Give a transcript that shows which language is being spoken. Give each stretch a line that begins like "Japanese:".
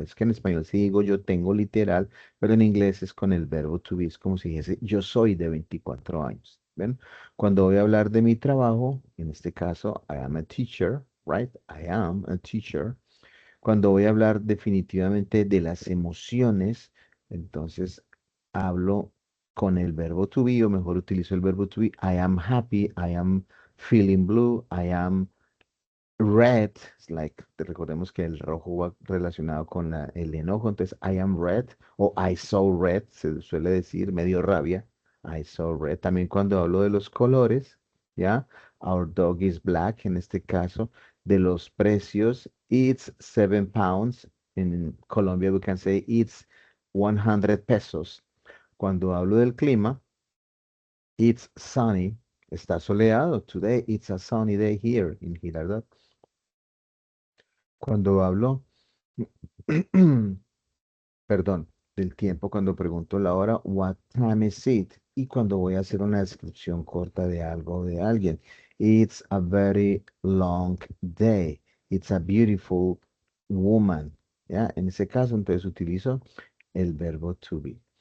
Spanish: Es que en español sí digo yo tengo literal, pero en inglés es con el verbo to be. Es como si dijese yo soy de 24 años. ¿Ven? Cuando voy a hablar de mi trabajo, en este caso, I am a teacher, right? I am a teacher. Cuando voy a hablar definitivamente de las emociones, entonces hablo con el verbo to be, o mejor utilizo el verbo to be.
English: I am happy, I am feeling blue, I am red.
Spanish: Recordemos que el rojo va relacionado con el enojo, entonces I am red o I saw red, se suele decir medio rabia. I saw red. También cuando hablo de los colores, ¿ya?
English: Our dog is black, en este caso, de los precios, it's 7 pounds. En Colombia we can say it's 100 pesos.
Spanish: Cuando hablo del clima, it's sunny, está soleado.
English: Today it's a sunny day here in Girardot.
Spanish: Cuando hablo, perdón, del tiempo, cuando pregunto la hora, what time is it? Y cuando voy a hacer una descripción corta de algo o de alguien, it's a very long day. It's a beautiful woman. ¿Ya? En ese caso, entonces utilizo el verbo to be.